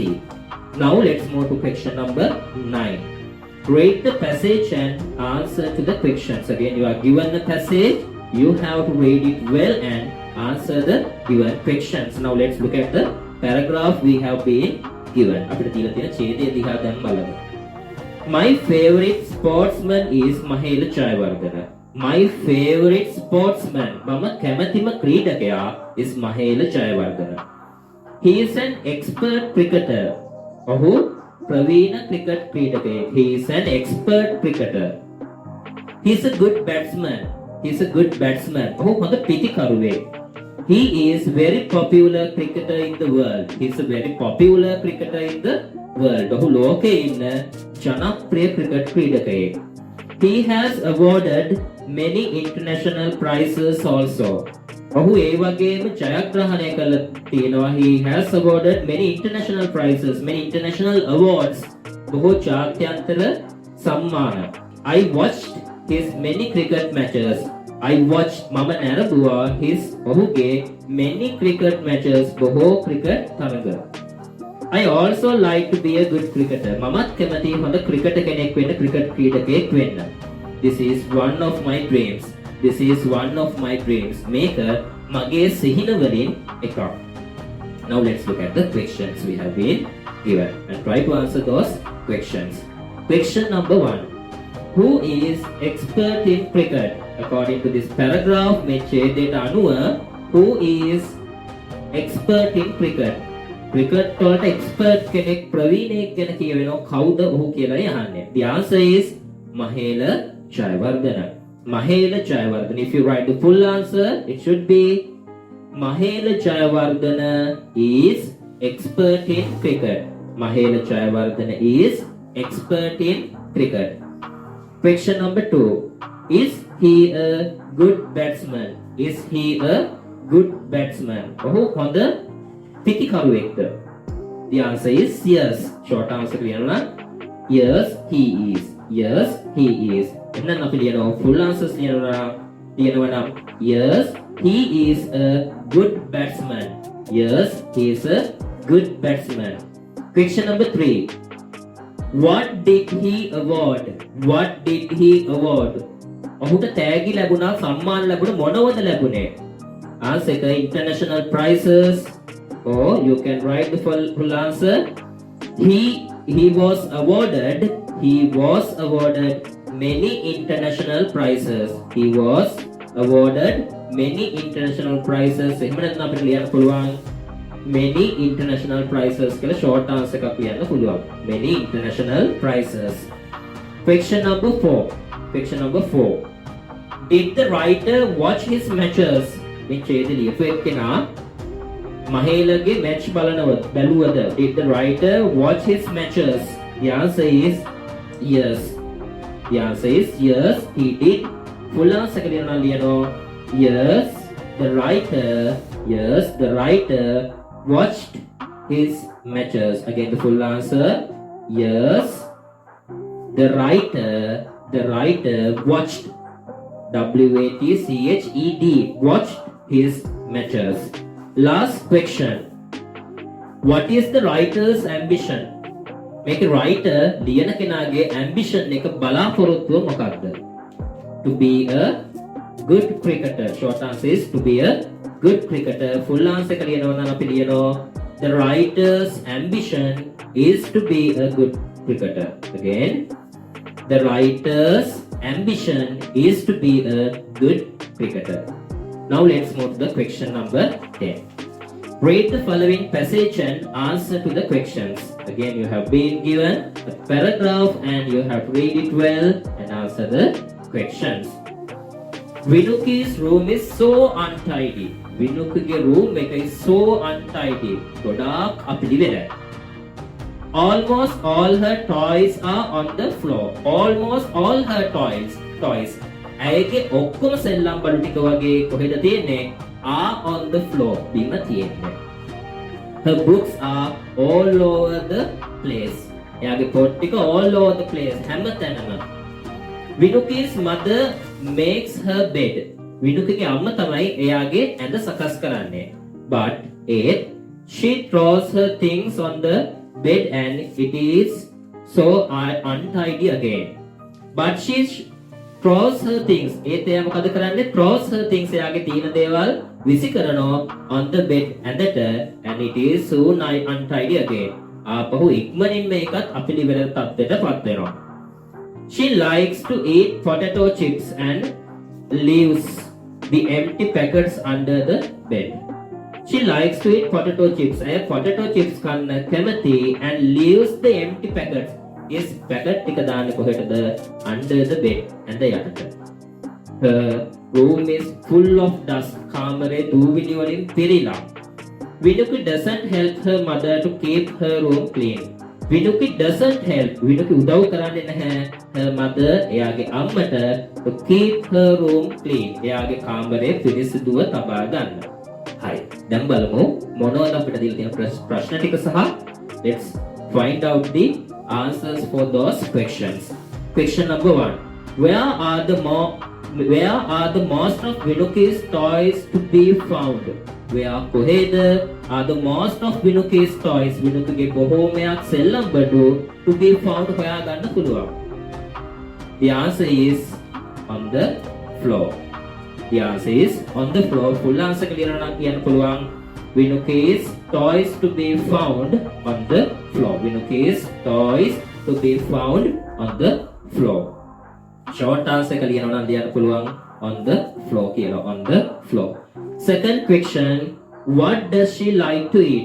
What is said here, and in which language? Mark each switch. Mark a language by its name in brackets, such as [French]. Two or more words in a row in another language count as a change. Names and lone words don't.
[English] Now let's move to question number 9. Read the passage and answer to the questions. Again, you are given the passage. You have to read it well and answer the given questions. Now let's look at the paragraph we have been given. [Sinhala] අපිට දීලා තියෙන ඡේදය දිහා දැන් බලමු. [English] My favorite sportsman is Mahela Jayawardena. My favorite sportsman [Sinhala] මම කැමතිම ක්‍රීඩකයා [English] is Mahela Jayawardena. He is an expert cricketer. [Sinhala] ඔහු ප්‍රවීණ ක්‍රිකට් ක්‍රීඩකයෙක්. [English] He is an expert cricketer. He is a good batsman. He is a good batsman. [Sinhala] ඔහු හොඳ පිටිකරුවෙක්. [English] He is very popular cricketer in the world. He is a very popular cricketer in the world. [Sinhala] ඔහු ලෝකයේ ඉන්න ජනප්‍රිය ක්‍රිකට් ක්‍රීඩකයෙක්. [English] He has awarded many international prizes also. [Sinhala] ඔහු ඒ වගේම ජයග්‍රහණය කළ තියෙනවා. [English] He has awarded many international prizes, many international awards. [Sinhala] බොහෝ ජාත්‍යන්තර සම්මාන. [English] I watched his many cricket matches. I watched [Sinhala] මම නැරඹුවා [English] his ඔහුගේ many cricket matches. [Sinhala] බොහෝ cricket තරඟ. [English] I also like to be a good cricketer. [Sinhala] මමත් කැමති හොඳ ක්‍රිකටර් කෙනෙක් වෙන්න, ක්‍රිකට් ක්‍රීඩකයෙක් වෙන්න. [English] This is one of my dreams. This is one of my dreams. [Sinhala] මේක මගේ සිහින වලින් එකක්. [English] Now let's look at the questions we have been given and try to answer those questions. Question number 1. Who is expert in cricket? According to this paragraph, [Sinhala] මේ ඡේදයට අනුව [English] who is expert in cricket? [Sinhala] cricket වලට expert කෙනෙක් ප්‍රවීණයෙක් ගැන කියවෙනවා කවුද ඔහු කියලායි අහන්නේ. [English] The answer is Mahela Jayawardena. Mahela Jayawardena. If you write the full answer, it should be Mahela Jayawardena is expert in cricket. Mahela Jayawardena is expert in cricket. Question number 2. Is he a good batsman? Is he a good batsman? [Sinhala] ඔහු හොඳ පිටිකරුවෙක්ද? [English] The answer is yes. Short answer ලියනවා. Yes, he is. Yes, he is. [Sinhala] එහෙනම් අපි ලියනවා [English] full answers [Sinhala] ලියනවා නම් [English] yes, he is a good batsman. Yes, he is a good batsman. Question number 3. What did he award? What did he award? [Sinhala] ඔහුට තෑගි ලැබුණා, සම්මාන ලැබුණා, මොනවද ලැබුණේ? [English] Answer එක international prizes, or you can write the full answer. He was awarded many international prizes. He was awarded many international prizes. [Sinhala] එහෙම නැත්නම් අපිට ලියන්න පුළුවන් [English] many international prizes [Sinhala] කියලා [English] short answer [Sinhala] එකක් ලියන්න පුළුවන්. [English] Many international prizes. Question number 4. Did the writer watch his matches? [Sinhala] මේ ඡේදය ලියපු එක්කෙනා මහේලගේ match බැලුවද? [English] Did the writer watch his matches? The answer is yes. The answer is yes, he did. Full answer [Sinhala] එක ලියනවා [English] yes, the writer watched his matches. Again the full answer yes, the writer watched, WATCHED, watched his matches. Last question. What is the writer's ambition? [Sinhala] මේක writer ලියන කෙනාගේ ambition එක බලාපොරොත්තුව මොකක්ද? [English] To be a good cricketer. Short answer is to be a good cricketer. Full answer [Sinhala] එක ලියනවා නම් අපි ලියනවා [English] the writer's ambition is to be a good cricketer. Again, the writer's ambition is to be a good cricketer. Now let's move to the question number 10. Read the following passage and answer to the questions. Again, you have been given a paragraph and you have to read it well and answer the questions. Vinuki's room is so untidy. Vinuki's room is so untidy. [Sinhala] ගොඩාක් අපිලිවෙලයි. [English] Almost all her toys are on the floor. Almost all her toys. [Sinhala] ඇයගේ ඔක්කොම සෙල්ලම් බඩු ටික වගේ කොහෙද තියෙන්නේ? [English] Are on the floor. [Sinhala] බිම තියෙන්නේ. [English] Her books are all over the place. [Sinhala] එයාගේ පොත් ටික [English] all over the place. [Sinhala] හැමතැනම. [English] Vinuki's mother makes her bed. [Sinhala] විනුකගේ අම්මා තමයි එයාගේ ඇඳ සකස් කරන්නේ. [English] But she throws her things on the bed and it is so untidy again. But she throws her things. [Sinhala] එයා මොකද කරන්නේ? [English] Throws her things [Sinhala] එයාගේ තියෙන දේවල් විසි කරනවා [English] on the bed ඇඳට and it is so untidy again. [Sinhala] ආපහු ඉක්මනින් මේකත් අපිලිවෙල තත්ත්වයට පත් වෙනවා. [English] She likes to eat potato chips and leaves the empty packets under the bed. She likes to eat potato chips. Potato chips [Sinhala] කන්න කැමති [English] and leaves the empty packets. [Sinhala] Yes, packet ටික දාන්නේ කොහෙටද? [English] Under the bed. [Sinhala] ඇඳ යටට. [English] Her room is full of dust. [Sinhala] කාමරේ දූවිලි වලින් පිරීලා. [English] Vinuki doesn't help her mother to keep her room clean. Vinuki doesn't help. Vinuki [Sinhala] උදව් කරන්නේ නැහැ [English] her mother [Sinhala] එයාගේ අම්මට [English] to keep her room clean. [Sinhala] එයාගේ කාමරේ පිරිසිදුව තබා ගන්න. හරි. දැන් බලමු මොනවද අපිට දීලා තියෙන ප්‍රශ්න ටික සහ [English] let's find out the answers for those questions. Question number 1. Where are the most of Vinuki's toys to be found? Where කොහෙද are the most of Vinuki's toys? [Sinhala] විනුකගේ බොහෝමයක් සෙල්ලම් බඩු [English] to be found [Sinhala] හොයා ගන්න පුළුවන්. [English] The answer is on the floor. The answer is on the floor. Full answer clear [Sinhala] නම් කියන්න පුළුවන්. [English] Vinuki's toys to be found on the floor. Vinuki's toys to be found on the floor. Short answer clear [Sinhala] නම් කියන්න පුළුවන් [English] on the floor කියලා. On the floor. Second question, what does she like to eat?